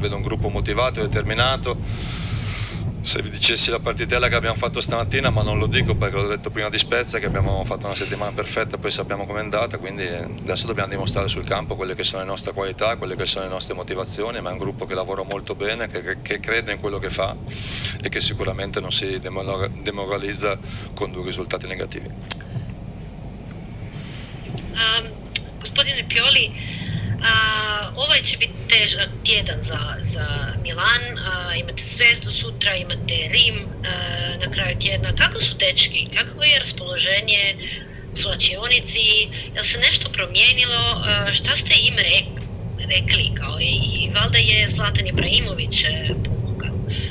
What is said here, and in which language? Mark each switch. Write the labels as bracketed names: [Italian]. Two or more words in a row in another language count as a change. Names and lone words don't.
[Italian] Vedo un gruppo motivato, determinato. Se vi dicessi la partitella che abbiamo fatto stamattina, ma non lo dico perché l'ho detto prima di Spezia, che abbiamo fatto una settimana perfetta, poi sappiamo com'è andata, quindi adesso dobbiamo dimostrare sul campo quelle che sono le nostre qualità, quelle che sono le nostre motivazioni, ma è un gruppo che lavora molto bene, che crede in quello che fa e che sicuramente non si demoralizza con 2 risultati negativi. [Croatian] Gospodine Pioli, ovaj će biti težak tjedan za Milan, imate Zvezdu sutra, imate Rim na kraju tjedna. Kako su dečki, kako je raspoloženje u slačionici, je li se nešto promijenilo, šta ste im rekli, kao i valjda je Zlatan Ibrahimović pomogao.